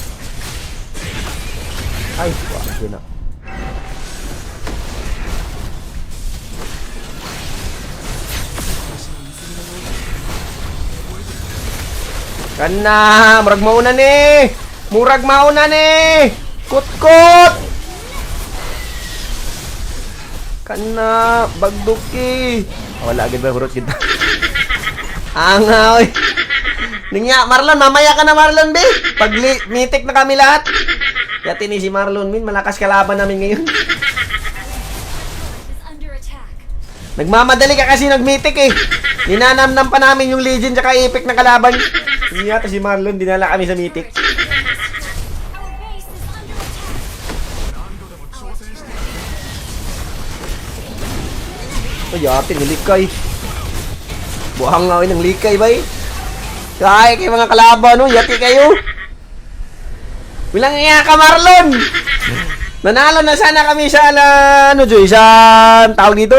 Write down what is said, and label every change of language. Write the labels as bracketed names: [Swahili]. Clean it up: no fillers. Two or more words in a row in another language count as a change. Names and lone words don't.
[Cebuano] Ay, wala na. Kana, murag mauna ni. Murag mauna ni. Kut-kut. Kana, bagduki. Wala agad ba hurot kita. Angaw. [Filipino] Ningya, Marlon, mamaya ka na Marlon, be. Pag Mythic na kami lahat. Yati ni si Marlon, min, malakas kalaban namin ngayon. [English] Is under attack. [Filipino] Nagmamadali ka kasi nag-Mythic eh. Ninanamnam pa namin yung Legend tsaka Epic na kalaban. Hindi yata si Marlon, dinala kami sa Mythic. [English] Our base is under attack. [Japanese] 何度でも挑戦して [Cebuano] Ay, ate, nilikay. Buhang nga ng likay ba eh. [Filipino] Kaya kayo mga kalaban, [Cebuano] no? Yati kayo. Bilang iya ka, Marlon! [Filipino] Nanalo na sana kami sa, ano, Joy, sa, tawag dito?